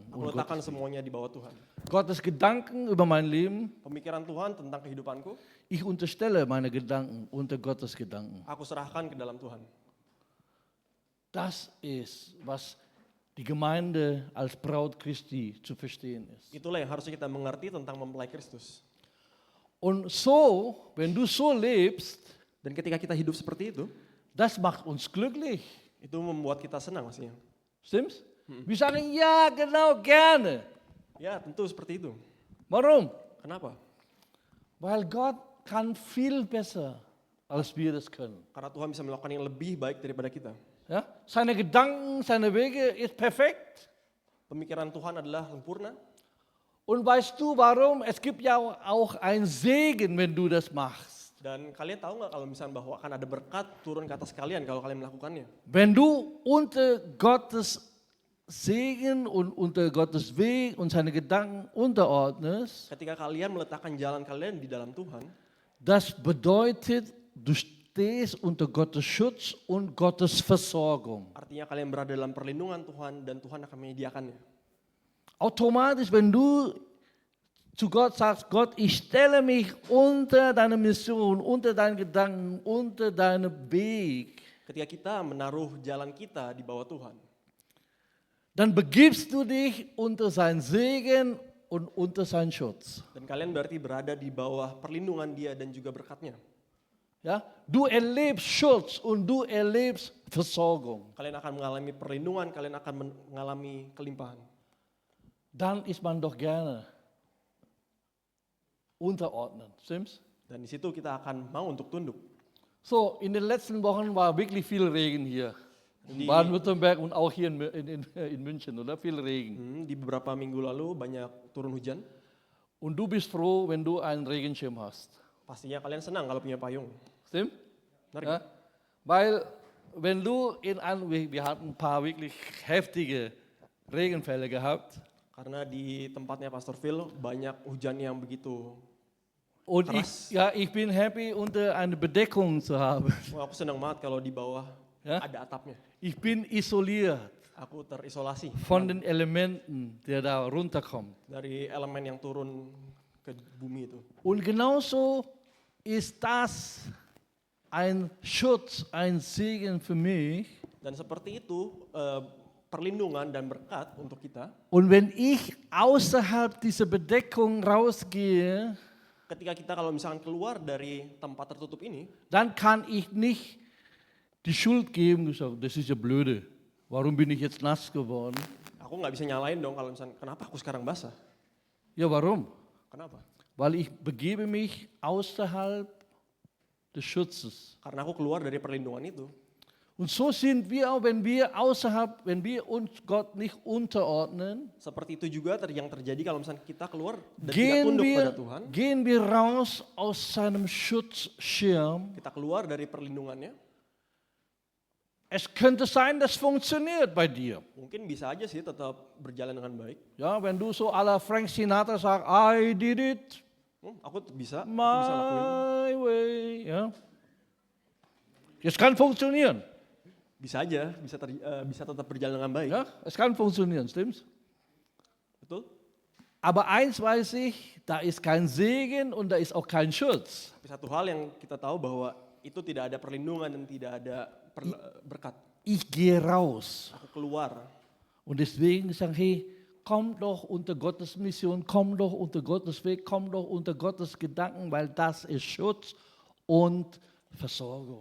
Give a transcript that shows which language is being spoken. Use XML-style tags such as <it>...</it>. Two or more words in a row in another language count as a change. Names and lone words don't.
<id>Aku letakkan semuanya di bawah Tuhan.</id> <de>Gottes Gedanken über mein Leben.</de> <id>Pemikiran Tuhan tentang kehidupanku.</id> <de>Ich unterstelle meine Gedanken unter Gottes Gedanken.</de> <id>Aku serahkan ke dalam Tuhan.</id> <de>Das ist, was die Gemeinde als Braut Christi zu verstehen ist.</de> <id>Itulah yang harusnya kita mengerti tentang mempelai Kristus.</id> <de>Und so, wenn du so lebst,</de> <id>dan ketika kita hidup seperti itu,</id> <de>das macht uns glücklich.</de> <id>Itu membuat kita senang maksudnya.</id> <de>Stimmt's? Wir sagen, ja, genau, gerne.</de> <id>Ya, tentu seperti itu.</id> <de>Warum?</de> <id>Kenapa?</id> <de>Weil Gott kann viel besser, als wir das können.</de> <id>Karena Tuhan bisa melakukan yang lebih baik daripada kita.</id> <de>Ja? Seine Gedanken, seine Wege ist perfekt.</de> <id>Pemikiran Tuhan adalah sempurna.</id> <de>Und weißt du warum? Es gibt ja auch einen Segen, wenn du das machst.</de> <id>Dan kalian tahu nggak kalau misalnya bahwa akan ada berkat turun ke atas kalian kalau kalian melakukannya?</id> <de>Wenn du unter Gottes Segen und unter Gottes Weg und seine Gedanken unterordnest,</de> <id>Ketika kalian meletakkan jalan kalian di dalam Tuhan,</id> <de>das bedeutet, du stehst unter Gottes Schutz und Gottes Versorgung.</de> <id>artinya kalian berada dalam perlindungan Tuhan dan Tuhan akan menyediakannya.</id> <de>Automatisch, wenn du zu Gott sagst, Gott, ich stelle mich unter deine Mission, unter deinen Gedanken, unter deinen Weg,</de> <id>Ketika kita menaruh jalan kita di bawah Tuhan,</id> <de>dann begibst du dich unter seinen Segen und unter seinen Schutz.</de> <id>dan kalian berarti berada di bawah perlindungan Dia dan juga berkatnya.</id> <de>Ja? Du erlebst Schutz und du erlebst Versorgung.</de> <id>Kalian akan mengalami perlindungan, kalian akan mengalami kelimpahan.</id> <de>Dann ist man doch gerne unterordnen, stimmt's?</de> <id>Dan di situ kita akan mau untuk tunduk.</id> <de>So, in den letzten Wochen war wirklich viel Regen hier. In Baden-Württemberg und auch hier in München, oder? Viel Regen.</de> <id>Di beberapa minggu lalu banyak turun hujan.</id> <de>Und du bist froh, wenn du einen Regenschirm hast.</de> <id>Pastinya kalian senang kalau punya payung.</id> <de>Stimmt?</de> <id>Benar</id> <de>Ja?</de> <id>nggak?</id> <de>Weil wenn du wir hatten ein paar wirklich heftige Regenfälle gehabt.</de> <id>Karena di tempatnya Pastor Phil banyak hujan yang begitu</id> <de>Und</de> <id>keras.</id> <de>ich bin happy, unter eine Bedeckung zu haben.</de> <id>Wah, aku senang banget kalau di bawah</id> <de>Ja?</de> <id>ada atapnya.</id> <de>Ich bin isoliert</de> <id>Aku terisolasi</id> <de>von den Elementen, der da runterkommt.</de> <id>dari elemen yang turun ke bumi itu.</id> <de>Und genauso ist das ein Schutz, ein Segen für mich.</de> <id>Dan seperti itu perlindungan dan berkat untuk kita.</id> <de>Und wenn ich außerhalb dieser Bedeckung rausgehe,</de> <id>Ketika kita kalau misalkan keluar dari tempat tertutup ini,</id> <de>dann kann ich nicht die Schuld geben, gesagt, das ist ja blöde. Warum bin ich jetzt nass geworden?</de> <id>aku nggak bisa nyalain dong kalau misalkan kenapa aku sekarang basah?</id> <de>Ja, warum?</de> <id>Kenapa?</id> <de>Weil ich begebe mich außerhalb des Schutzes.</de> <id>Karena aku keluar dari perlindungan itu.</id> <de>Und so sind wir auch, wenn wir uns Gott nicht unterordnen,</de> <id>Seperti itu juga yang terjadi kalau misalkan kita keluar dan tidak tunduk pada Tuhan.</id> <de>gehen wir raus aus seinem Schutzschirm.</de> <id>Kita keluar dari perlindungannya.</id> <de>Es könnte sein, das funktioniert bei dir.</de> <id>Mungkin bisa aja sih tetap berjalan dengan baik.</id> <de>Ja, wenn du so</de> <fr>à la</fr> <de>Frank Sinatra sagst,</de> <en>I did it</en> <id>Aku bisa lakuin.</id> <en>my way.</en> <de>Ja. Es kann funktionieren.</de> <id>Bisa aja, bisa tetap berjalan dengan baik.</id> <de>Ja, es kann funktionieren, stimmt's?</de> <id>Betul?</id> <de>Aber eins weiß ich, da ist kein Segen und da ist auch kein Schutz.</de> <id>Tapi satu hal yang kita tahu bahwa itu tidak ada perlindungan dan tidak ada berkat.</id> <de>Ich gehe raus.</de> <id>Aku keluar.</id> <de>Und deswegen sagen, hey, komm doch unter Gottes Mission, komm doch unter Gottes Weg, komm doch unter Gottes Gedanken, weil das ist Schutz und Versorgung.</de>